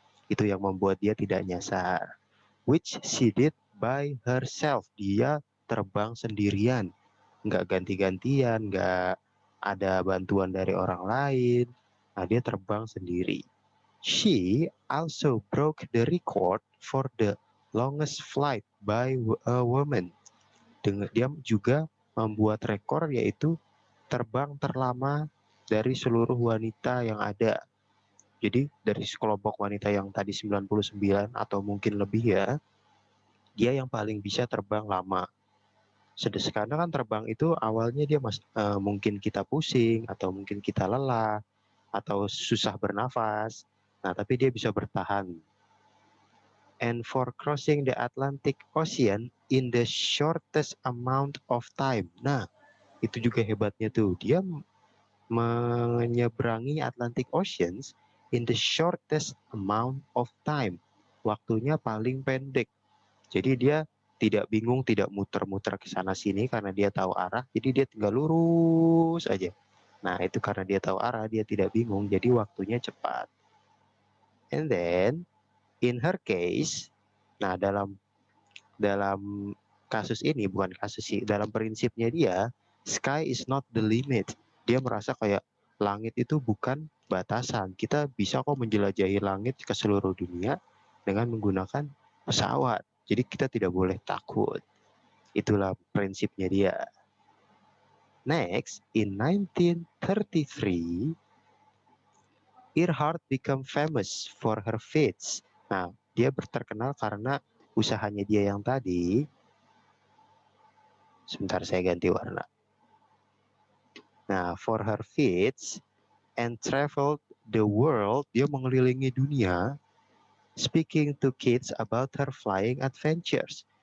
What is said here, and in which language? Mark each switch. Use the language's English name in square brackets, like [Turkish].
[Indonesian] Itu yang membuat dia tidak nyasar. [English] Which she did by herself. [Indonesian] Dia terbang sendirian. Nggak ganti-gantian, nggak ada bantuan dari orang lain. Nah, dia terbang sendiri. [English] She also broke the record for the longest flight by a woman. [Indonesian] Dia juga membuat rekor, yaitu terbang terlama dari seluruh wanita yang ada. Jadi dari sekelompok wanita yang tadi 99 atau mungkin lebih ya, dia yang paling bisa terbang lama. Karena kan terbang itu awalnya dia mungkin kita pusing, atau mungkin kita lelah, atau susah bernafas. Nah, tapi dia bisa bertahan. [English] And for crossing the Atlantic Ocean in the shortest amount of time. [Indonesian] Nah, itu juga hebatnya tuh. Dia menyeberangi Atlantic Oceans [English] in the shortest amount of time. [Indonesian] Waktunya paling pendek. Jadi dia tidak bingung, tidak muter-muter ke sana sini karena dia tahu arah, jadi dia tinggal lurus aja. Nah, itu karena dia tahu arah, dia tidak bingung, jadi waktunya cepat. [English] And then in her case, [Indonesian] nah dalam kasus ini, bukan kasus sih, dalam prinsipnya dia, [English] sky is not the limit. [Indonesian] Dia merasa kayak langit itu bukan batasan. Kita bisa kok menjelajahi langit ke seluruh dunia dengan menggunakan pesawat. Jadi kita tidak boleh takut. Itulah prinsipnya dia. [English] Next, in 1933, Earhart became famous for her feats. [Indonesian] Nah, dia terkenal karena usahanya dia yang tadi. Sebentar, saya ganti warna. [English] Nah, for her feats and traveled the world, [Indonesian] dia mengelilingi dunia, [English] speaking to kids about her flying adventures.